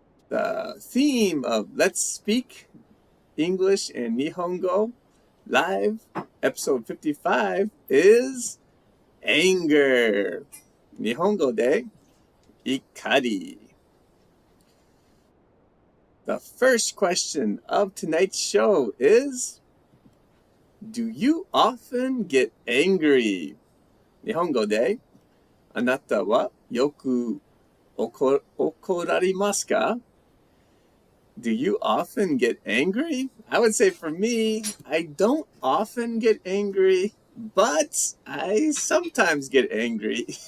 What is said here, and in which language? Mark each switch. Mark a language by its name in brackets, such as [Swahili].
[English] The theme of Let's Speak English and Nihongo Live, episode 55, is anger. [Japanese] 日本語で怒り. [English] The first question of tonight's show is, do you often get angry? [Japanese] 日本語であなたはよく怒られますか? [English] Do you often get angry? I would say for me, I don't often get angry, but I sometimes get angry.